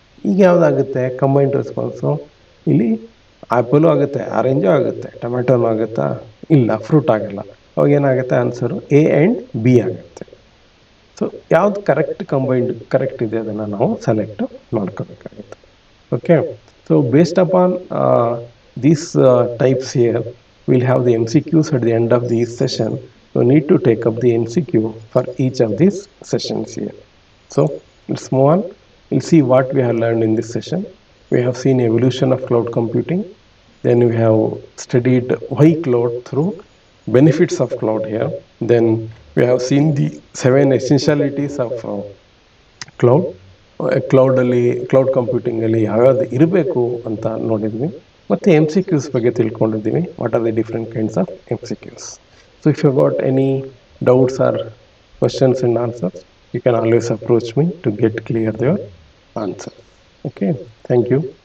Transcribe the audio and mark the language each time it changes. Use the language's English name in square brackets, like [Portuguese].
[Kannada] ಈಗ ಯಾವುದಾಗುತ್ತೆ combined response? ಇಲ್ಲಿ apple ಆಗುತ್ತೆ, ಆರೆಂಜು ಆಗುತ್ತೆ, ಟೊಮೆಟೊನೂ ಆಗುತ್ತಾ? ಇಲ್ಲ, ಫ್ರೂಟ್ ಆಗಲ್ಲ. ಅವಾಗ ಏನಾಗುತ್ತೆ ಆನ್ಸರು ಎ ಆ್ಯಂಡ್ ಬಿ ಆಗುತ್ತೆ. ಸೊ ಯಾವ್ದು ಕಂಬೈನ್ಡ್ ಕರೆಕ್ಟ್ ಇದೆ ಅದನ್ನು ನಾವು ಸೆಲೆಕ್ಟ್ ಮಾಡ್ಕೋಬೇಕಾಗುತ್ತೆ. [English] Okay, so based upon these types here, we'll have the MCQs at the end of this session. You need to take up the MCQ for each of these sessions here. So let's move on. We'll see what we have learned in this session. We have seen evolution of cloud computing. Then we have studied why cloud through benefits of cloud here. Then we have seen the 7 essentialities of cloud. [Kannada] Cloud ಕಂಪ್ಯೂಟಿಂಗಲ್ಲಿ ಯಾವ್ಯಾವುದು ಇರಬೇಕು ಅಂತ ನೋಡಿದ್ವಿ. ಮತ್ತು MCQs ಬಗ್ಗೆ ತಿಳ್ಕೊಂಡಿದ್ದೀವಿ. [English] What are the different kinds of MCQs. So if you got any doubts or questions and answers, you can always approach me to get clear your answer. Okay, thank you.